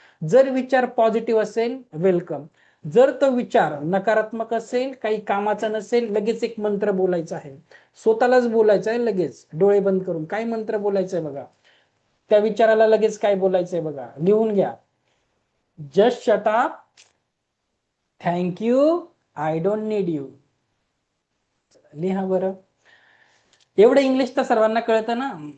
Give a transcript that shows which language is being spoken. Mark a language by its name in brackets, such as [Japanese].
[Marathi] जर विचार पॉझिटिव्ह असेल, वेलकम. जर तो विचार नकारात्मक असेल, काही कामाचा नसेल, लगेच एक मंत्र बोलायचा आहे. स्वतःलाच बोलायचं आहे लगेच, डोळे बंद करून. काय मंत्र बोलायचंय बघा, त्या विचाराला लगेच काय बोलायचंय बघा, लिहून घ्या. [English] Just shut up, thank you, I don't need you. [Marathi] लिहा बरं. एवढं इंग्लिश तर सर्वांना कळतं ना.